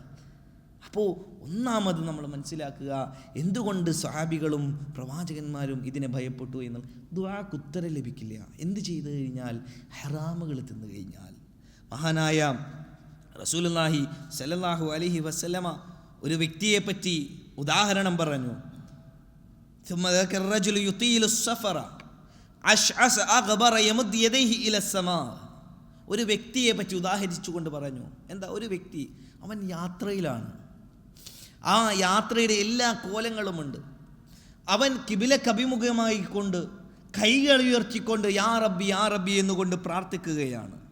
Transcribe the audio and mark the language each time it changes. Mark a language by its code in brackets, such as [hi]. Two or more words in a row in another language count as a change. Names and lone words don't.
[ml] അപ്പോൾ ഒന്നാമത് നമ്മൾ മനസ്സിലാക്കുക എന്തുകൊണ്ട് സ്വഹാബികളും പ്രവാചകന്മാരും ഇതിനെ ഭയപ്പെട്ടു എന്നാൽ ദുആക്ക് ഉത്തരം ലഭിക്കില്ല. എന്ത് ചെയ്തു കഴിഞ്ഞാൽ? ഹറാമുകൾ തിന്നു കഴിഞ്ഞാൽ. മഹാനായ [ar] رسول الله صلى الله عليه وسلم [ml] ഒരു വ്യക്തിയെ പറ്റി ഉദാഹരണം പറഞ്ഞു. [ar] ثم ذكر الرجل يطيل السفر أشعث أغبر يمد يديه إلى السماء. [ml] ഒരു വ്യക്തിയെ പറ്റി ഉദാഹരിച്ചുകൊണ്ട് പറഞ്ഞു. എന്താ? ഒരു വ്യക്തി അവൻ യാത്രയിലാണ്. ആ യാത്രയുടെ എല്ലാ കോലങ്ങളുമുണ്ട്. അവൻ കിബിലക്ക് അഭിമുഖമായി കൊണ്ട് കൈകൾ ഉയർത്തിക്കൊണ്ട് [ar] يا ربي يا ربي [ml] എന്നുകൊണ്ട് പ്രാർത്ഥിക്കുകയാണ്.